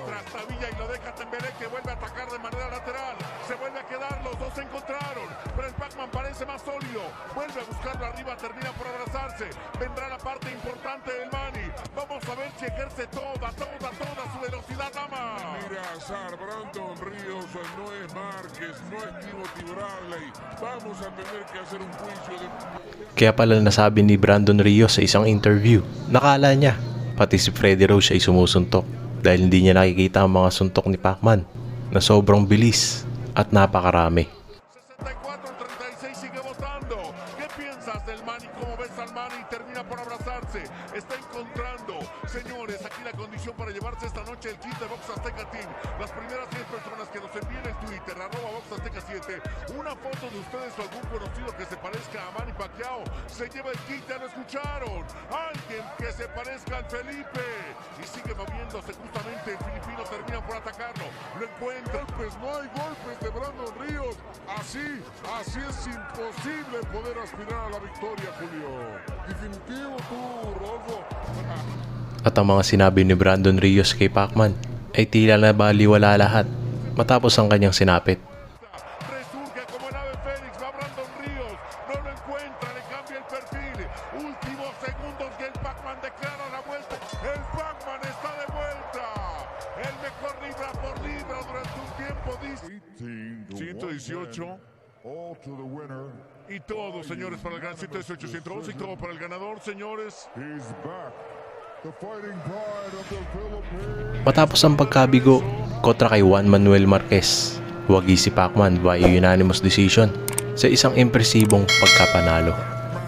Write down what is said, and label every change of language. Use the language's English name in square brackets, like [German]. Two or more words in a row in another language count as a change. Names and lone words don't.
[Spanish] Trastabilla y lo deja Tembelé, que vuelve a atacar de manera lateral, se vuelve a quedar, los dos se encontraron, pero el Pac-Man parece más sólido, vuelve a buscarlo arriba, termina por abrazarse, vendrá la parte importante del Manny, vamos a ver si ejerce toda su velocidad, dama. Mira, Sar, Brandon Ríos no es Márquez, no es Timothy Bradley. Vamos a tener que hacer un juicio de... [Filipino] Kaya pala nasabi ni Brandon Rios sa isang interview, nakala niya pati si Freddie Roach ay sumusuntok dahil hindi niya nakikita ang mga suntok ni Pacman na sobrang bilis at napakarami. [Spanish] 64-36 sigue votando. ¿Qué piensas del Manny? ¿Cómo ves al Manny? Termina por abrazarse. Está encontrando. Señores, aquí la condición para llevarse esta noche el kit de Box Azteca Team. Las primeras 10 personas que nos envíen en Twitter, @BoxAzteca7, una foto de ustedes o algún conocido que se parezca a Manny Pacquiao, se lleva el kit, ya lo escucharon. Alguien que se parezca al Felipe. Y sigue moviéndose justamente. El filipino termina por atacarlo. Lo encuentra. Golpes, no hay golpes de Brandon Ríos. Así es imposible poder aspirar a la victoria, Julio. Definitivo tú, Rodolfo. [Filipino] At ang mga sinabi ni Brandon Rios kay Pacman ay tila na baliwala lahat matapos ang kanyang sinapit. [Spanish] Resurge como el ave fénix, va Brandon Ríos, no lo encuentra, le cambia el perfil. Últimos segundos que el Pac-Man declara la vuelta. El Pac-Man está de vuelta. El mejor libra por libra durante un tiempo. 118. [English] All to the winner. [Spanish] Y todo, señores, para el gran 11811 y todo para el ganador, señores. [English] He's back. The fighting pride of the Philippines. [Filipino] Matapos ang pagkabigo kontra kay Juan Manuel Marquez, wagi si Pacman via [English] unanimous decision [Filipino] sa isang impresibong pagkapanalo.